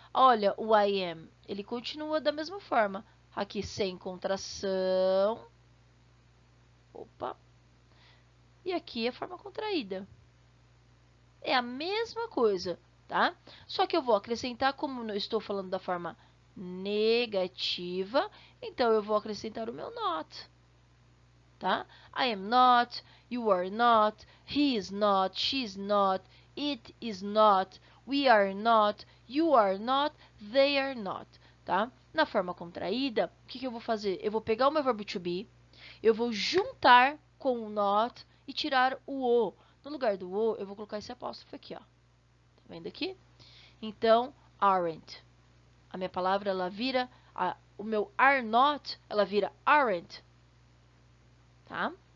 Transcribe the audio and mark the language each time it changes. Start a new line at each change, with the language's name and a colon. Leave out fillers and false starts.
Portuguese: Olha, o I am, ele continua da mesma forma. Aqui sem contração. Opa. E aqui a forma contraída. É a mesma coisa, tá? Só que eu vou acrescentar, como eu estou falando da forma negativa, então eu vou acrescentar o meu not, tá?
English: I am not, you are not, he is not, she is not, it is not, we are not, you are not, they are not, tá?
Portuguese: Na forma contraída, o que eu vou fazer? Eu vou pegar o meu verbo to be, eu vou juntar com o not e tirar o o. No lugar do o, eu vou colocar esse apóstrofo aqui, ó. Tá vendo aqui? Então, aren't. A minha palavra, ela vira, o meu are not, ela vira aren't. Tá?